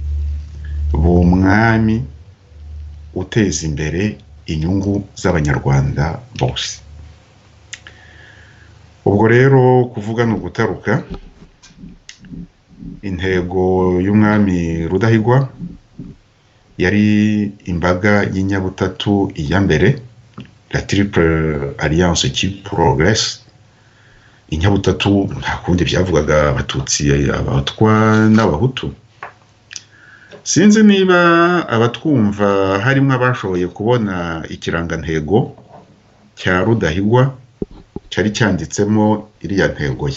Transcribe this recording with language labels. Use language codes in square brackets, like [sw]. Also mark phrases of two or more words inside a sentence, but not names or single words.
[rw] B'umwami uteza imbere inyungu z'abanyarwanda bose. Ubwo rero kuvuga no gutaruka, intego y'umwami Rudahigwa yari imbaga y'inyabutatu iya mbere, [fr] la triple alliance qui progresse. [rw] Inyabutatu nta kundi byavugaga abatutsi, abatwa n'abahutu. Sinzi niba abatwumva harimo abashoboye kubona ikirangantego cya Rudahigwa cyari cyanditsemo iriya ntego ye.